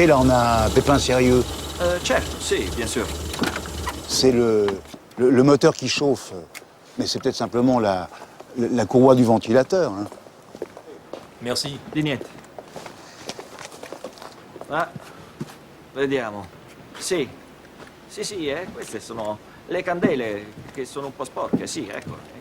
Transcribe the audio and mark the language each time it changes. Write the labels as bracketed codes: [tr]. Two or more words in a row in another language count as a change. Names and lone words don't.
[fr] Là, on a un pépin sérieux. [it] Certo, sì, [fr] bien sûr. C'est le moteur qui chauffe. Mais c'est peut-être simplement la courroie du ventilateur. Hein. Merci. [it] Di niente. Ah, vediamo. Sì, queste sono le candele che sono un po' sporche, sì, ecco.